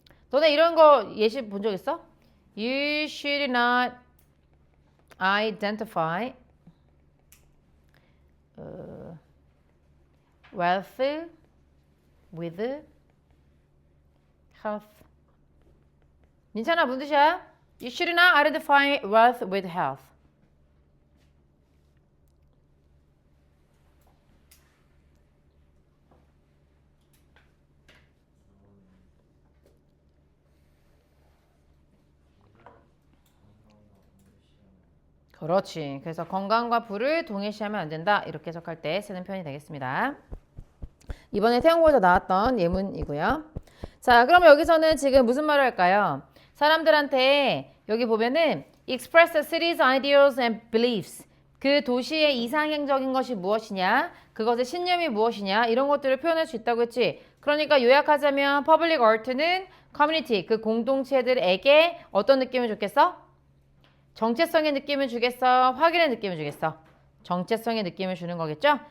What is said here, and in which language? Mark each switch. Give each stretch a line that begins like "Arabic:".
Korean: 너네 이런 거 예시 본 적 있어?
English: You should not identify wealth with health.
Korean: 민찬아 무슨 뜻이야?
English: You should not identify wealth with health.
Korean: 그렇지. 그래서 건강과 부를 동일시하면 안 된다. 이렇게 해석할 때 쓰는 표현이 되겠습니다. 이번에 태영고에서 나왔던 예문이고요. 자, 그럼 여기서는 지금 무슨 말을 할까요? 사람들한테 여기 보면은
English: express the city's ideals and beliefs.
Korean: 그 도시의 이상향적인 것이 무엇이냐, 그것의 신념이 무엇이냐 이런 것들을 표현할 수 있다고 했지. 그러니까 요약하자면 public art는 community, 그 공동체들에게 어떤 느낌을 줬겠어? 정체성의 느낌을 주겠어? 확인의 느낌을 주겠어? 정체성의 느낌을 주는 거겠죠?